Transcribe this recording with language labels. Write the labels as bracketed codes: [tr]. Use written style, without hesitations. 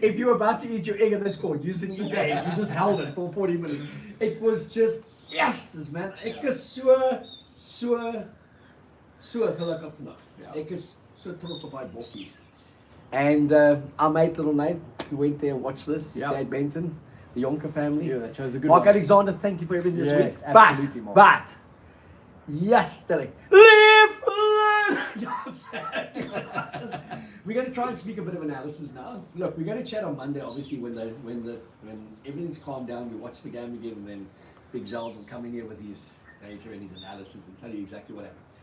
[en] If you were about to eat your egg and they scored, you didn't eat the egg, you just held it for 40 minutes. It was just, yes, man. [af] Ek is so gelukkig vandag. Ek is so trots op my bokkies. [en] And our mate little Nate, who went there and watched this, his dad Benton, the Yonker family. Yeah, that chose a good Mark one. Alexander, thank you for everything this Yes, week. absolutely, Mark. But, yes, Sterling, live, learn. You know what I'm saying? We're going to try and speak a bit of analysis now. Look, we're going to chat on Monday, obviously, when everything's calmed down, we watch the game again, and then Big Zels will come in here with his data and his analysis and tell you exactly what happened.